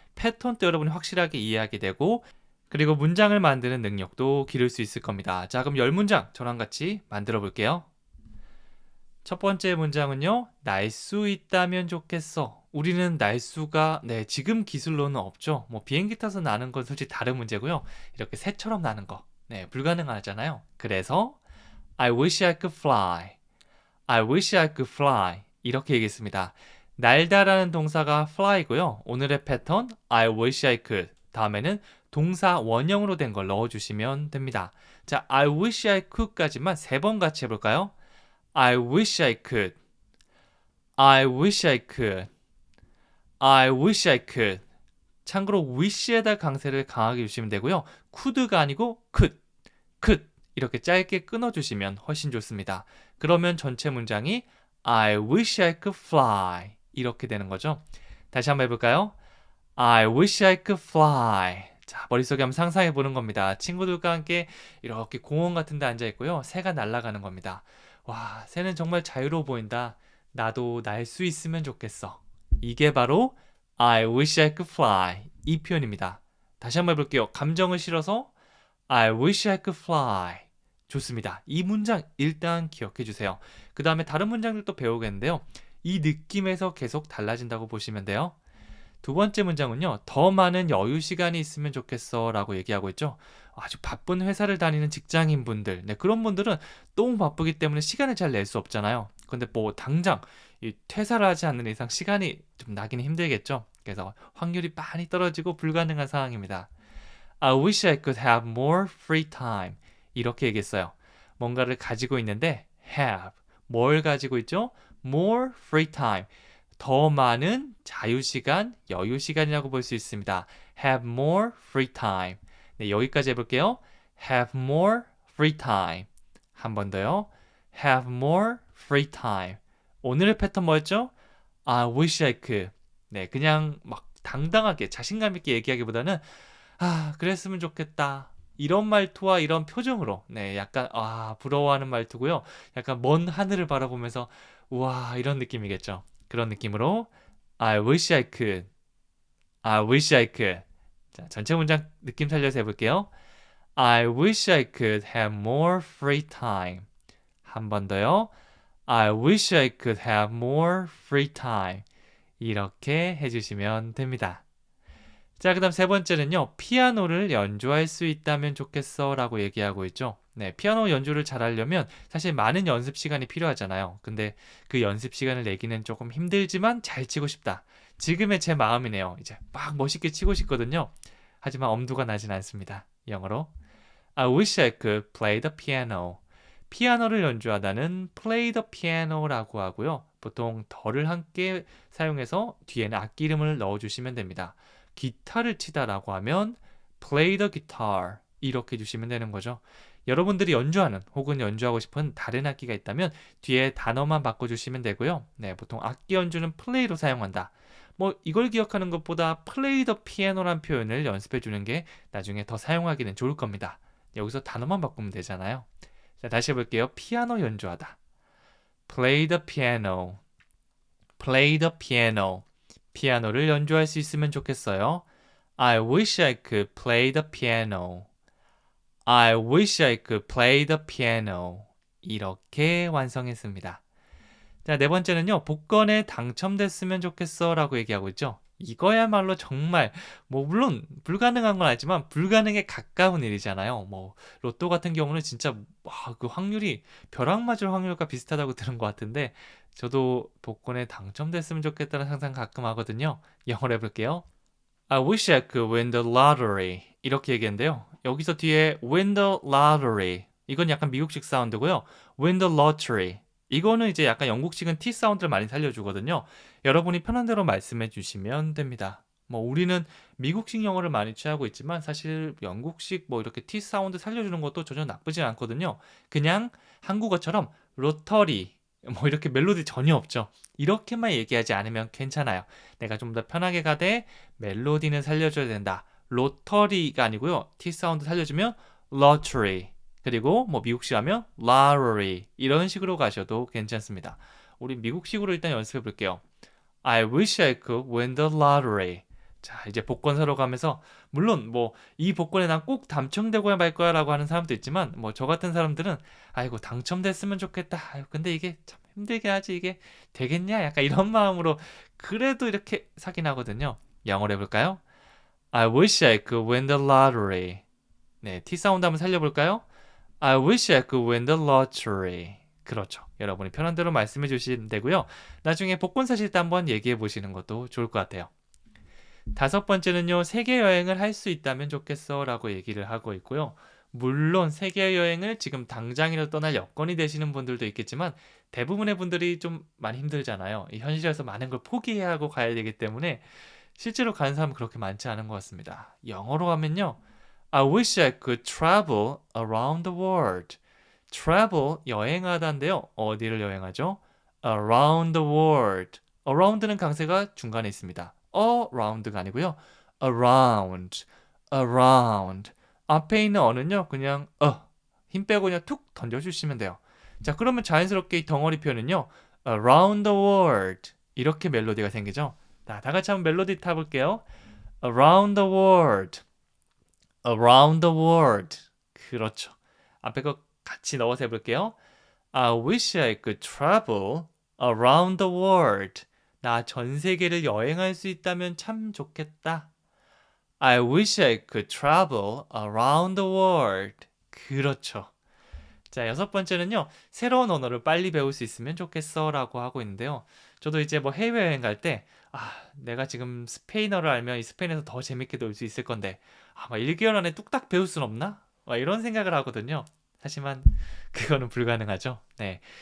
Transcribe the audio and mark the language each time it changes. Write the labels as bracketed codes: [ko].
[ko] 패턴도 여러분이 확실하게 이해하게 되고 그리고 문장을 만드는 능력도 기를 수 있을 겁니다. 자, 그럼 10문장 저랑 같이 만들어 볼게요. 첫 번째 문장은요. 날 수 있다면 좋겠어. 우리는 날 수가 지금 기술로는 없죠. 뭐 비행기 타서 나는 건 솔직히 다른 문제고요. 이렇게 새처럼 나는 거. 네, 불가능하잖아요. 그래서 [en] I wish I could fly. I wish I could fly. [ko] 이렇게 얘기했습니다. 날다라는 동사가 fly고요. 오늘의 패턴 [en] I wish I could. [ko] 다음에는 동사 원형으로 된 걸 넣어주시면 됩니다. 자, [en] I wish I could [ko] 까지만 세 번 같이 해볼까요? [en] I wish I could. I wish I could. I wish I could. [ko] 참고로 wish에다 강세를 강하게 주시면 되고요. could가 아니고 could 이렇게 짧게 끊어주시면 훨씬 좋습니다. 그러면 전체 문장이 [en] I wish I could fly [ko] 이렇게 되는 거죠. 다시 한번 해볼까요? [en] I wish I could fly. [ko] 자, 머릿속에 한번 상상해 보는 겁니다. 친구들과 함께 이렇게 공원 같은 데 앉아 있고요. 새가 날아가는 겁니다. 와, 새는 정말 자유로워 보인다. 나도 날 수 있으면 좋겠어. 이게 바로 [en] I wish I could fly [ko] 이 표현입니다. 다시 한번 해볼게요. 감정을 실어서 [en] I wish I could fly. [ko] 좋습니다. 이 문장 일단 기억해 주세요. 그 다음에 다른 문장들도 배우겠는데요. 이 느낌에서 계속 달라진다고 보시면 돼요. 두 번째 문장은요. 더 많은 여유 시간이 있으면 좋겠어 라고 얘기하고 있죠. 아주 바쁜 회사를 다니는 직장인분들, 네, 그런 분들은 너무 바쁘기 때문에 시간을 잘 낼 수 없잖아요. 근데 뭐 당장 이 퇴사를 하지 않는 이상 시간이 좀 나기는 힘들겠죠. 그래서 확률이 많이 떨어지고 불가능한 상황입니다. [en] I wish I could have more free time. [ko] 이렇게 얘기했어요. 뭔가를 가지고 있는데 have. 뭘 가지고 있죠? [en] more free time. [ko] 더 많은 자유시간, 여유시간이라고 볼 수 있습니다. [en] have more free time. [ko] 네, 여기까지 해볼게요. [en] have more free time. [ko] 한 번 더요. [en] have more free time. [ko] 오늘의 패턴 뭐였죠? [en] I wish I could. [ko] 네, 그냥 막 당당하게 자신감 있게 얘기하기보다는 그랬으면 좋겠다. 이런 말투와 이런 표정으로 네, 약간 부러워하는 말투고요. 약간 먼 하늘을 바라보면서 우와 이런 느낌이겠죠. 그런 느낌으로 [en] I wish I could. I wish I could. [ko] 자, 전체 문장 느낌 살려서 해볼게요. [en] I wish I could have more free time. [ko] 한 번 더요. [en] I wish I could have more free time. [ko] 이렇게 해주시면 됩니다. 자, 그 다음 세 번째는요. 피아노를 연주할 수 있다면 좋겠어 라고 얘기하고 있죠. 네, 피아노 연주를 잘하려면 사실 많은 연습 시간이 필요하잖아요. 근데 그 연습 시간을 내기는 조금 힘들지만 잘 치고 싶다. 지금의 제 마음이네요. 이제 막 멋있게 치고 싶거든요. 하지만 엄두가 나진 않습니다. 영어로 [en] I wish I could play the piano. [ko] 피아노를 연주하다는 [en] play the piano [ko] 라고 하고요. 보통 더를 함께 사용해서 뒤에는 악기 이름을 넣어주시면 됩니다. 기타를 치다라고 하면 [en] play the guitar [ko] 이렇게 해주시면 되는 거죠. 여러분들이 연주하는 혹은 연주하고 싶은 다른 악기가 있다면 뒤에 단어만 바꿔주시면 되고요. 네, 보통 악기 연주는 play로 사용한다. 뭐 이걸 기억하는 것보다 [en] play the piano [ko] 란 표현을 연습해 주는 게 나중에 더 사용하기는 좋을 겁니다. 여기서 단어만 바꾸면 되잖아요. 자, 다시 해볼게요. 피아노 연주하다. [en] play the piano. play the piano. [ko] 피아노를 연주할 수 있으면 좋겠어요. [en] I wish I could play the piano. I wish I could play the piano. [ko] 이렇게 완성했습니다. 자, 네 번째는요. 복권에 당첨됐으면 좋겠어 라고 얘기하고 있죠. 이거야말로 정말 물론 불가능한 건 알지만 불가능에 가까운 일이잖아요. 로또 같은 경우는 진짜 그 확률이 벼락 맞을 확률과 비슷하다고 들은 것 같은데 저도 복권에 당첨됐으면 좋겠다는 상상 가끔 하거든요. 영어로 해볼게요. [en] I wish I could win the lottery. [ko] 이렇게 얘기했는데요. 여기서 뒤에 [en] win the lottery. [ko] 이건 약간 미국식 사운드고요. [en] win the lottery. [ko] 이거는 이제 약간 영국식은 T 사운드를 많이 살려주거든요. 여러분이 편한 대로 말씀해 주시면 됩니다. 우리는 미국식 영어를 많이 취하고 있지만 사실 영국식 이렇게 T 사운드 살려주는 것도 전혀 나쁘지 않거든요. 그냥 한국어처럼 로터리 이렇게 멜로디 전혀 없죠. 이렇게만 얘기하지 않으면 괜찮아요. 내가 좀 더 편하게 가되 멜로디는 살려줘야 된다. 로터리가 아니고요. T 사운드 살려주면 lottery. 그리고 미국식 하면 lottery 이런 식으로 가셔도 괜찮습니다. 우리 미국식으로 일단 연습해 볼게요. [en] I wish I could win the lottery. [ko] 자, 이제 복권 사러 가면서 물론 이 복권에 난 꼭 당첨되고야 말 거야 라고 하는 사람도 있지만 저 같은 사람들은 아이고 당첨됐으면 좋겠다. 근데 이게 참 힘들게 하지 이게 되겠냐? 약간 이런 마음으로 그래도 이렇게 사긴 하거든요. 영어로 해볼까요? [en] I wish I could win the lottery. [ko] 네, T 사운드 한번 살려볼까요? [en] I wish I could win the lottery. [ko] 그렇죠. 여러분이 편한 대로 말씀해 주시면 되고요. 나중에 복권 사실 때 한번 얘기해 보시는 것도 좋을 것 같아요. 다섯 번째는요, 세계 여행을 할 수 있다면 좋겠어 라고 얘기를 하고 있고요. 물론 세계 여행을 지금 당장이라도 떠날 여건이 되시는 분들도 있겠지만 대부분의 분들이 좀 많이 힘들잖아요. 이 현실에서 많은 걸 포기해야 하고 가야 되기 때문에 실제로 가는 사람은 그렇게 많지 않은 것 같습니다. 영어로 하면요. [en] I wish I could travel around the world. [ko] travel, 여행하다인데요. 어디를 여행하죠? [en] around the world. [ko] around는 강세가 중간에 있습니다. around가 아니고요. [en] around, around. [ko] 앞에 있는 어는요. 그냥 힘 빼고 그냥 툭 던져주시면 돼요. 자, 그러면 자연스럽게 이 덩어리 표현은요. [en] around the world. [ko] 이렇게 멜로디가 생기죠. 자, 다 같이 한번 멜로디 타볼게요. [en] around the world. around the world. 그렇죠. [ko] 앞에 거 같이 넣어서 해볼게요. [en] I wish I could travel around the world. [ko] 나 전 세계를 여행할 수 있다면 참 좋겠다. [en] I wish I could travel around the world. [ko] 그렇죠. 자, 여섯 번째는요. 새로운 언어를 빨리 배울 수 있으면 좋겠어 라고 하고 있는데요. 저도 이제 뭐 해외여행 갈 때, 내가 지금 스페인어를 알면 이 스페인에서 더 재밌게 놀 수 있을 건데, 막 1개월 안에 뚝딱 배울 순 없나? 막 이런 생각을 하거든요. 하지만 그거는 불가능하죠. 네.